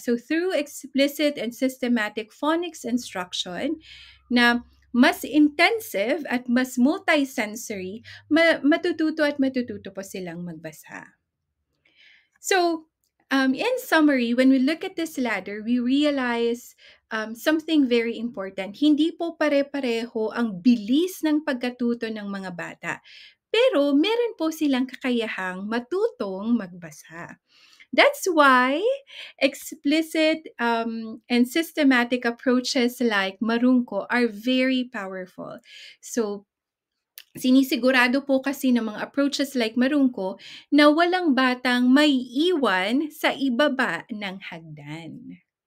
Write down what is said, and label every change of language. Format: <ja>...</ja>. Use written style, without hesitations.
<tl>So,</tl> <en>through explicit and systematic phonics instruction</en> <tl>na mas intensive at mas multisensory, matututo po silang magbasa.</tl> <en>So, in summary, when we look at this ladder, we realize something very important.</en> <tl>Hindi po pare-pareho ang bilis ng pagkatuto ng mga bata. Pero meron po silang kakayahang matutong magbasa.</tl> <en>That's why explicit and systematic approaches like Marungko are very powerful.</en> <tl>So, sinisigurado po kasi ng mga approaches like Marungko na walang batang may iwan sa ibaba ng hagdan.</tl>